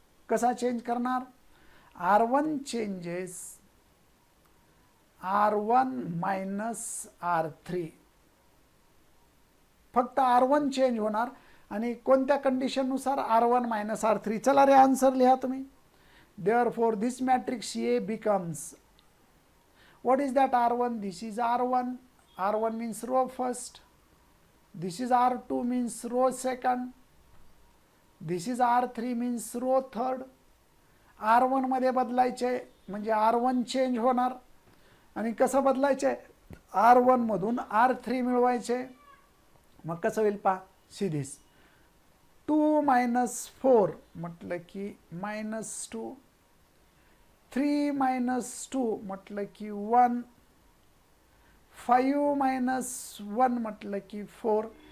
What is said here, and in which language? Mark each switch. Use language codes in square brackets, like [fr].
[mr] कसा चेंज करणार, R1 changes R1 -R3. फक्त R1 चेंज होणार, आणि कोणत्या कंडिशननुसार R1 -R3. चला रे आन्सर लिहा तुम्ही. [en] Therefore this matrix A becomes, what is that R1, this is R1, R1 means row first, this is R2 means row second, this is R3 means row third. [mr] R1 मध्ये बदलायचे म्हणजे R1 change होणार, आणि कसं बदलायचे, R1 मधून R3 मिळवायचे. मग कसं होईल पहा, सीधीच 2 - 4 म्हटलं की -2, 3 - 2 म्हटलं की 1, 5 - 1 म्हटलं की 4.